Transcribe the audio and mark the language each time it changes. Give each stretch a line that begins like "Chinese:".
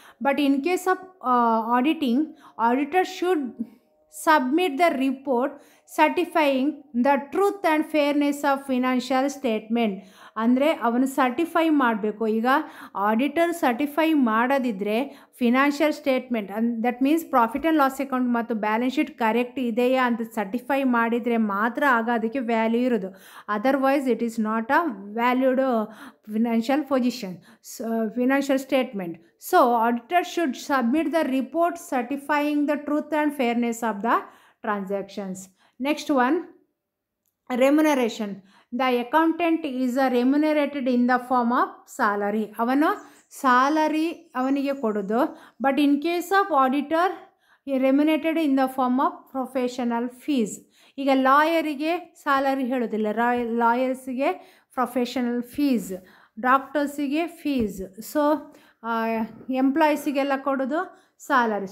English: But in case of auditing, auditor should submit the report certifying the truth and fairness of financial statement.
Kannada: ಅಂದರೆ ಅವನು certify ಮಾಡಬೇಕು. ಈಗ auditor certify ಮಾಡೋದಿದ್ದರೆ financial statement that means profit and loss account ಮತ್ತು balance sheet correct ಇದೆಯಾ ಅಂತ certify ಮಾಡಿದರೆ ಮಾತ್ರ ಆಗ ಅದಕ್ಕೆ ವ್ಯಾಲ್ಯೂ ಇರೋದು.
English: Otherwise it is not a valued financial position, financial statement. So auditor should submit the report certifying the truth and fairness of the transactions. Next one, remuneration. The accountant is remunerated in the form of salary.
Kannada: ಅವನು salary ಅವನಿಗೆ ಕೊಡೋದು.
English: But in case of auditor remunerated in the form of professional fees.
Kannada: ಈಗ ಲಾಯರಿಗೆ salary ಹೇಳೋದಿಲ್ಲ, ಲಾಯರ್ಸಿಗೆ professional fees, ಡಾಕ್ಟರ್ಸಿಗೆ fees. So ಎಂಪ್ಲಾಯೀಸಿಗೆಲ್ಲ ಕೊಡೋದು salary.